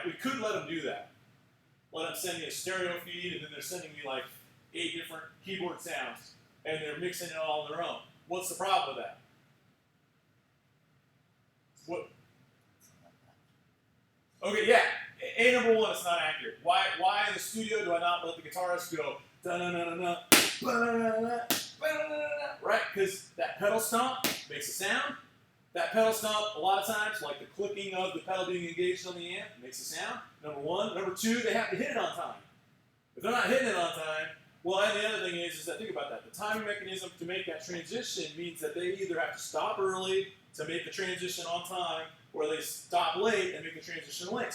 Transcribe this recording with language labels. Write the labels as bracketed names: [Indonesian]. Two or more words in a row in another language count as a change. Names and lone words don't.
[English] We could let them do that. Let them send me a stereo feed, and then they're sending me like 8 different keyboard sounds, and they're mixing it all on their own. What's the problem with that? What? Okay, yeah. Number one, it's not accurate. Why in the studio do I not let the guitarist go da-na-na-na-na, ba-na-na-na, ba-na-na-na, right? Because that pedal stomp makes a sound. That pedal stomp, a lot of times, like the clicking of the pedal being engaged on the amp, makes a sound. Number one. Number two, they have to hit it on time. If they're not hitting it on time, well, and the other thing is that think about that. The timing mechanism to make that transition means that they either have to stop early to make the transition on time, or they stop late and make the transition late.